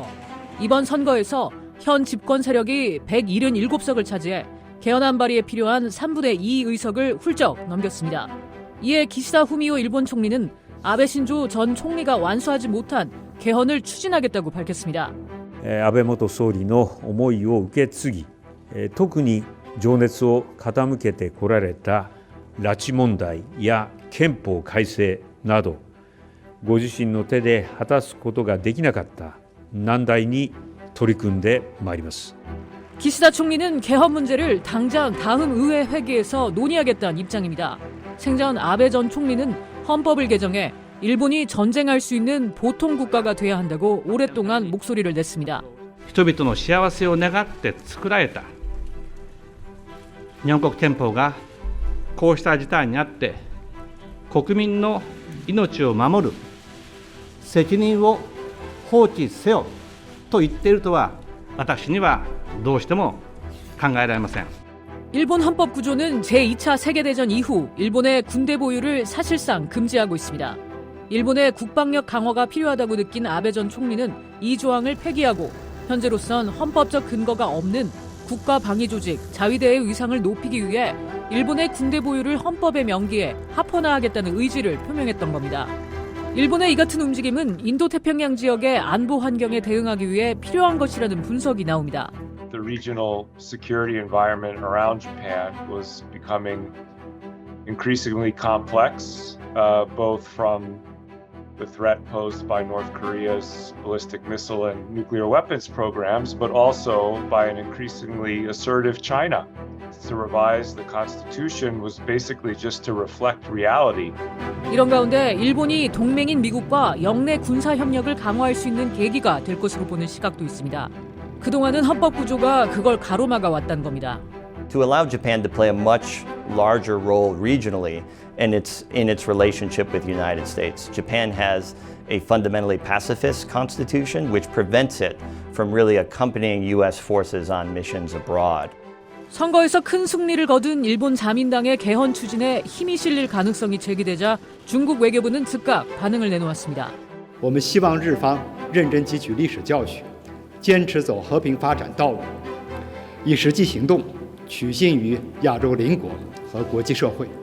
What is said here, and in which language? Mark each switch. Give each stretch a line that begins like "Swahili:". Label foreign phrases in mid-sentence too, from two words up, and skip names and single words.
Korean: 이번 선거에서 현 집권 세력이 177석을 차지해 개헌안 발의에 필요한 3분의 2 의석을 훌쩍 넘겼습니다. 이에 기시다 후미오 일본 총리는 아베 신조 전 총리가 완수하지 못한 개헌을 추진하겠다고 밝혔습니다.
Japanese: 安倍元総理の思いを受け継ぎ、特に情熱を傾けてこられた拉致問題や憲法改正など、ご自身の手で果たすことができなかった難題に取り組んでまいります。
Korean: 기시다 총리는 개헌 문제를 당장 다음 의회 회기에서 논의하겠다는 입장입니다. 생전 아베 전 총리는 헌법을 개정해 일본이 전쟁할 수 있는 보통 국가가 돼야 한다고 오랫동안 목소리를 냈습니다.
Japanese: 人々の幸せを願って作られた日本国憲法がこうした事態にあって国民の命を守る責任を放棄せよと言っているとは私にはどうしても考えられません。
Korean: 일본 헌법 구조는 제2차 세계대전 이후 일본의 군대 보유를 사실상 금지하고 있습니다. 일본의 국방력 강화가 필요하다고 느낀 아베 전 총리는 이 조항을 폐기하고 현재로선 헌법적 근거가 없는 국가방위조직 자위대의 위상을 높이기 위해 일본의 군대 보유를 헌법에 명기해 합헌화하겠다는 의지를 표명했던 겁니다. 일본의 이 같은 움직임은 인도태평양 지역의 안보 환경에 대응하기 위해 필요한 것이라는 분석이 나옵니다.
English: The regional security environment around Japan was becoming increasingly complex, both from the threat posed by North Korea's ballistic missile and nuclear weapons programs, but also by an increasingly assertive China. To revise the Constitution was basically just to reflect reality.
Korean: 이런 가운데 일본이 동맹인 미국과 영내 군사 협력을 강화할 수 있는 계기가 될 것으로 보는 시각도 있습니다. 그동안은 헌법 구조가 그걸 가로막아 왔다는 겁니다.
English: To allow Japan to play a much larger role regionally in its relationship with the United States. Japan has a fundamentally pacifist constitution which prevents it from really accompanying U.S. forces on missions abroad.
Korean: 선거에서 큰 승리를 거둔 일본 자민당의 개헌 추진에 힘이 실릴 가능성이 제기되자 중국 외교부는 즉각 반응을 내놓았습니다.
Chinese: 我们希望日方认真汲取历史教训，坚持走和平发展道路，以实际行动取信于亚洲邻国和国际社会。